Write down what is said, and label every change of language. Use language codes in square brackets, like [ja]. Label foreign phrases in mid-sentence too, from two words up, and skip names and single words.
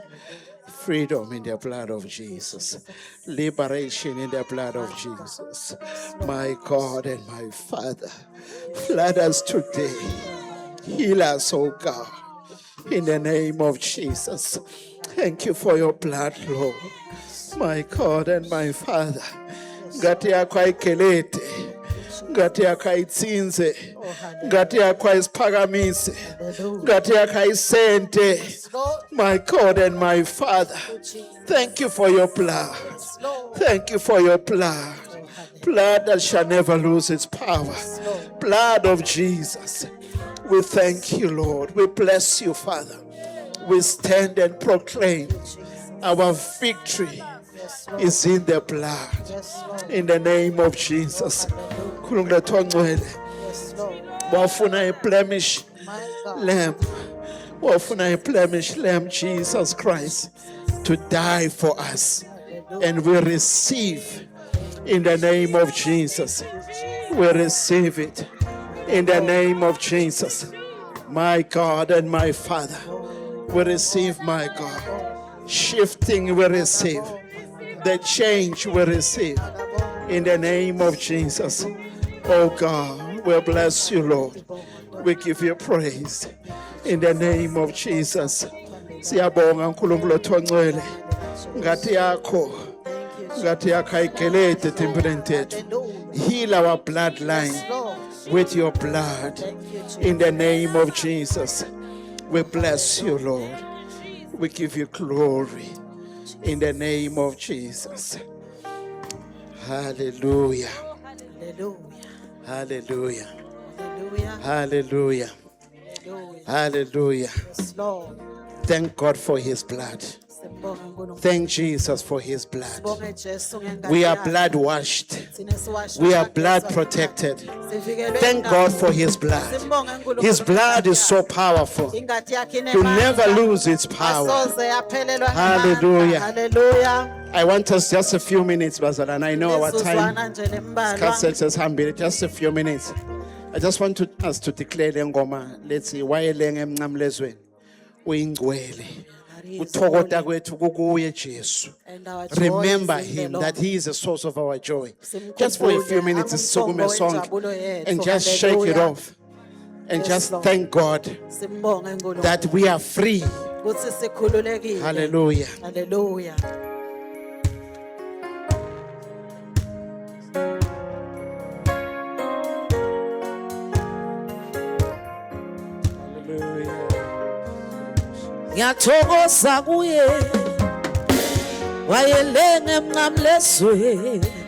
[en] Freedom in the blood of Jesus. Liberation in the blood of Jesus. My God and my Father, flood us today. Heal us, oh God, in the name of Jesus. Thank you for your blood, Lord. My God and my Father, [ss] ngati yakho ayigelete, ngati yakho ayitsinze, ngati yakho ayisiphakamise, ngati yakho ayisente. [en] My God and my Father, thank you for your blood. Thank you for your blood. Blood that shall never lose its power. Blood of Jesus. We thank you, Lord. We bless you, Father. We stand and proclaim our victory is in the blood. In the name of Jesus. [ss] Khulungela ngcwele. [en] Wafuna a blemish lamb. Wafuna a blemish lamb, Jesus Christ, to die for us. And we receive in the name of Jesus. We receive it in the name of Jesus. My God and my Father, we receive, my God. Shifting, we receive. the change we receive in the name of Jesus. Oh God, we bless you, Lord. We give you praise in the name of Jesus. [ss] Siyabonga uNkulunkulu othongcwele ngathi yakho ngathi yakhayigelete tempeleni tethu. [en] Heal our bloodline with your blood in the name of Jesus. We bless you, Lord. We give you glory in the name of Jesus. Hallelujah. Hallelujah. Hallelujah. Hallelujah. Hallelujah. Hallelujah. Hallelujah. Yes, Lord. Thank God for his blood. [ss] Sibonga uNkulunkulu. [en] Thank Jesus for his blood. [ss] Sibonge Jesu ngengane [en] We are [ss] yakhe. [en] blood washed. [ss] Thina siwashwa [en] We are [ss] ngegesi [en] blood [ss] yakhe. [en] protected. [ss] Sivikelwe [en] Thank [ss] ingati. [en] God for his blood. [ss] Simbonge uNkulunkulu [en] His blood [ss] ngengati [en] is so [ss] yakhe. [en] powerful [ss] Ingati yakhe [en] to [ss] inemandla. [en] never lose its power. [ss] Asoze yaphelelwa ngamandla. [en] Hallelujah. Hallelujah. I want us just a few minutes, Bazalana. I know our time. [ss] Lezuzwana nje lembalwa. [en] Just a few minutes. I just want us to declare [ss] le ngoma. [en] Let's see. [ss] Wayelenge emncamlezweni. Uyingcwele. Uthokota kwethu kukuye Jesu. [en] And our joy Remember is in the him Lord. that he is the source of our joy. [ss] Simkhumbule, [en] Just for a few minutes, [ss] angumthombo sisukume sonke wenjabulo yethu. [en] and just shake it Hallelujah. off and Yes, just Lord. thank God [ss] Simbonge uNkulunkulu. [en] that we are free. [ss] Kuthi sikhululekile. [en] Hallelujah. Hallelujah. [ss] Ngiyathokoza kuye wayelenge emncamlezweni.